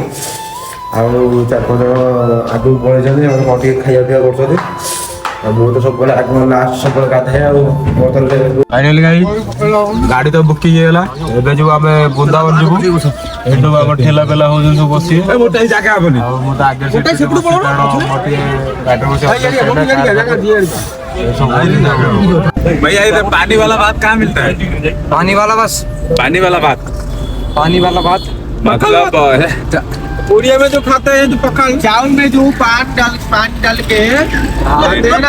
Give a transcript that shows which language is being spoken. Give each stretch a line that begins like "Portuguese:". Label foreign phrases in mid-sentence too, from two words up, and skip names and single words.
Odia: ଆଉ 4-5 ଜଣ ଆଗକୁ ପଳେଇଛନ୍ତି ସେମାନେ କ'ଣ ଟିକେ ଖାଇବା ପିଇବା କରୁଛନ୍ତି। ଆଉ ମୁଁ ତ ସବୁବେଳେ ଆଗ ଲାଷ୍ଟ ସବୁବେଳେ ଗାଧାଏ ଆଉ ଫାଇନାଲି ଗାଡ଼ି ତ ବୁକିଂ ହେଇଗଲା। ଏବେ ଯିବୁ ଆମେ ବୃନ୍ଦାବନ ଯିବୁ। ଏଠୁ ଆମ ଠେଲା ପେଲା ହଉଛନ୍ତି ସବୁ ବସିବେ। ଜାଗା ହବନି ଆଉ ମୁଁ ତ ଆଗରେ
Hindi: भैया इधर पानी वाला भात कहाँ मिलता है? पानी वाला बस पानी वाला भात मतलब उड़िया में जो खाते हैं जो पकाल चावल में जो पानी डाल के खाते हैं ना।